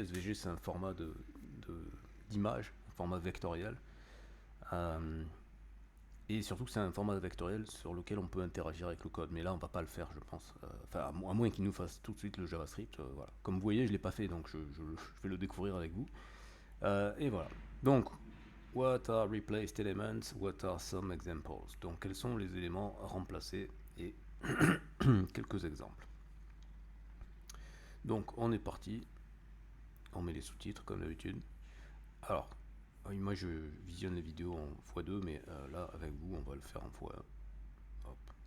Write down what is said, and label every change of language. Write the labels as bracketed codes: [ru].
[fr] SVG, c'est un format d'image, un format vectoriel. Et surtout que c'est un format vectoriel sur lequel on peut interagir avec le code. Mais là, on va pas le faire, je pense. Enfin, à moins qu'il nous fasse tout de suite le JavaScript. Voilà. Comme vous voyez, je l'ai pas fait, donc je vais le découvrir avec vous. Et voilà. Donc, [en] what are replaced elements? What are some examples? [fr] Donc, quels sont les éléments remplacés et quelques exemples. Donc on est parti, on met les sous-titres comme d'habitude. Alors, moi je visionne les vidéos en x2, mais là avec vous on va le faire en x1. Hop.